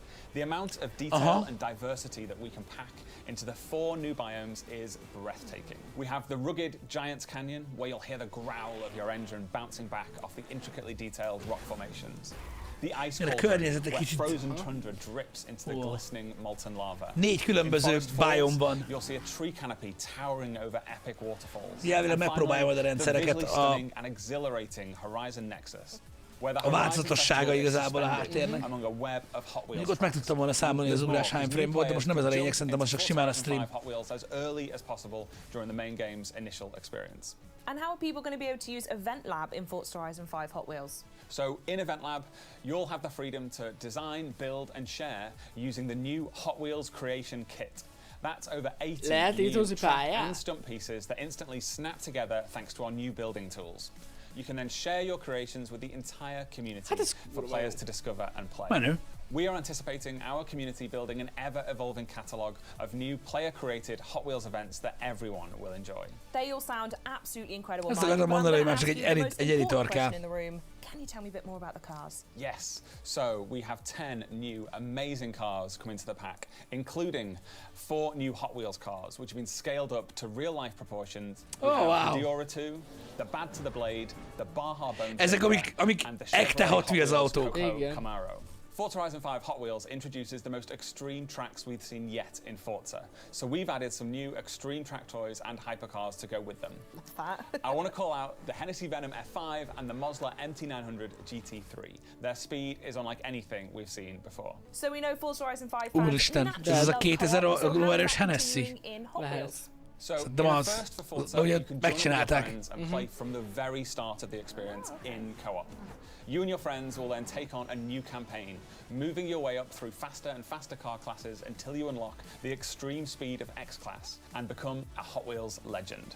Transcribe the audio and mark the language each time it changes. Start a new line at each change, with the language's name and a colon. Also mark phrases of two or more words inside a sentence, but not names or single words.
English: The amount of detail and diversity that we can pack into the 4 new biomes is breathtaking. We have the rugged Giants Canyon, where you'll hear the growl of your engine bouncing back off the intricately detailed rock formations. The ice cauldron, where frozen tundra drips into the glistening molten lava.
Hungarian: 4 különböző biome van.
English: You'll see a tree canopy towering over epic waterfalls.
Hungarian: Jelvileg megpróbálja majd a rendszereket
English: and exhilarating Horizon Nexus.
Hungarian: A változatossága igazából a háttérnek. Még ott meg tudtam volna számolni, az ugrás hány frame volt, de most nem ez a lényeg, szerintem az csak simán a stream.
English: And how are people going to be able to use Event Lab in Forza Horizon 5 Hot Wheels? So in Event Lab, you'll have the freedom to design, build and share using the new Hot Wheels creation kit. That's over 80 new track and stunt pieces that instantly snap together thanks to our new building tools. You can then share your creations with the entire community for players to discover and play. We are anticipating our community building an ever-evolving catalogue of new player-created Hot Wheels events that everyone will enjoy. They all sound absolutely incredible.
Hungarian: Azt akarom mondani, hogy már csak egy editor kell.
English: Can you tell me a bit more about the cars? Yes, so we have 10 new amazing cars coming to the pack, including 4 new Hot Wheels cars, which have been scaled up to real-life proportions. We have the Diora 2, the Bad to the Blade, the Baja Bone,
Hungarian: ezek amik ekte Hot Wheels autók.
English: Camaro. Forza Horizon 5 Hot Wheels introduces the most extreme tracks we've seen yet in Forza. So we've added some new extreme track toys and hypercars to go with them. I want to call out the Hennessy Venom F5 and the Mosler MT900 GT3. Their speed is unlike anything we've seen before. So we know Forza Horizon 5
Hungarian: Úristen, ez a 2000 lóerős Hennessy.
English: So in the first for Forza, you can join your friends and play from the very start of the experience in co-op. You and your friends will then take on a new campaign, moving your way up through faster and faster car classes until you unlock the extreme speed of X-Class and become a Hot Wheels legend.